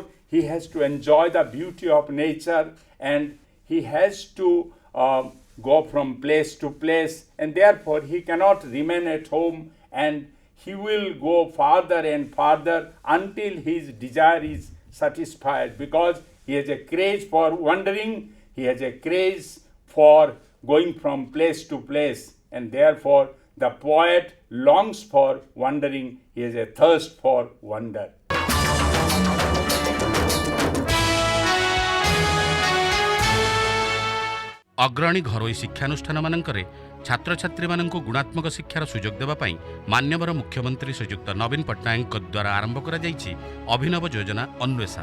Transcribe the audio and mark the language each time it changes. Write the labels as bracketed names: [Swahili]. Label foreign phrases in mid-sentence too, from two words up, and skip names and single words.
[English] he has to enjoy the beauty of nature, and he has to go from place to place, and therefore he cannot remain at home, and he will go farther and farther until his desire is satisfied, because he has a craze for wandering, he has a craze for going from place to place, and therefore the poet longs for wandering, he has a thirst for wonder. [Odia] ଅଗ୍ରଣୀ ଘରୋଇ ଶିକ୍ଷାନୁଷ୍ଠାନ ମାନଙ୍କରେ ଛାତ୍ରଛାତ୍ରୀମାନଙ୍କୁ ଗୁଣାତ୍ମକ ଶିକ୍ଷାର ସୁଯୋଗ ଦେବା ପାଇଁ ମାନ୍ୟବର ମୁଖ୍ୟମନ୍ତ୍ରୀ ଶ୍ରୀଯୁକ୍ତ ନବୀନ ପଟ୍ଟନାୟକଙ୍କ ଦ୍ୱାରା ଆରମ୍ଭ କରାଯାଇଛି ଅଭିନବ ଯୋଜନା ଅନ୍ୱେଷା।